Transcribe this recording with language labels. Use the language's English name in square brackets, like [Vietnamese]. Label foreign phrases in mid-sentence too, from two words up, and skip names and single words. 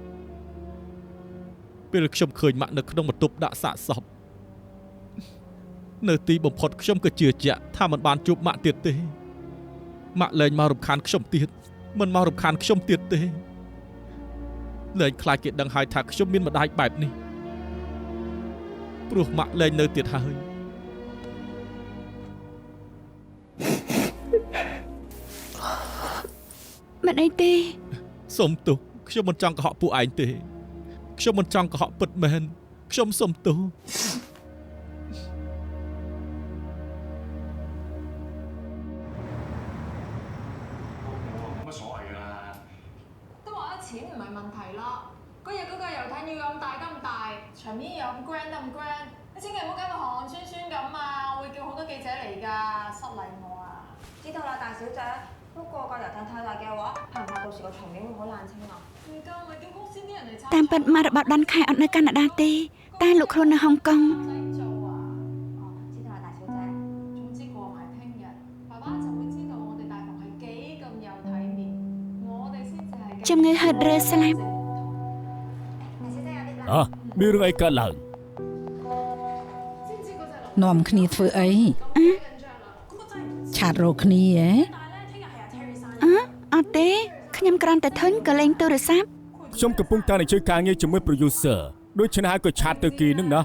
[Khmer] ពេលខ្ញុំឃើញម៉ាក់នៅក្នុងបន្ទប់ដាក់សាកសពនៅទីបំផុតខ្ញុំក៏ជឿជាក់ថាមិនបានជួបម៉ាក់ទៀតទេម៉ាក់លែងមករំខានខ្ញុំទៀតមិនមករំខានខ្ញុំទៀតទេលែងខ្លាចគេដឹងហើយថាខ្ញុំមានម្ដាយបែបនេះព្រោះម៉ាក់លែងនៅទៀតហើយ មិនអីទេ សុំទោសខ្ញុំមិនចង់កុហកពួកឯងទេខ្ញុំមិនចង់កុហកពិតមែនខ្ញុំសុំទោស [Cantonese] 錢唔係問題啦，嗰日嗰個遊艇要咁大得咁大，場面又咁 grand 得咁 grand，你千祈唔好搞到寒酸酸咁啊！我會叫好多記者嚟㗎，失禮我啊！知道啦，大小姐。不過個遊艇太大嘅話，怕唔怕到時個場面會好冷清啊？唔夠咪叫公司啲人嚟撐。 [Khmer] តាមពិតមករបបដនខែអត់នៅកាណាដាទេតែលោកខ្លួននៅហុងកុង [Cantonese] 唔使做啊！哦，知道啦，大小姐。總之過埋聽日，爸爸就會知道我哋大房係幾咁有體面，我哋先至係。 [Khmer] ជំងឺហឺតរើស្លាប់ [Cantonese] 大小姐有啲啦。 [Khmer] មានរឿងអីកើតឡើង នាំគ្នាធ្វើអីឆាតរកគ្នាហ៎ អត់ទេខ្ញុំគ្រាន់តែធុញក៏លេងទូរស័ព្ទ ខ្ញុំកំពុងតែនិយាយការងារជាមួយ producer ដូច្នេះហើយក៏ឆាតទៅគីនឹងណា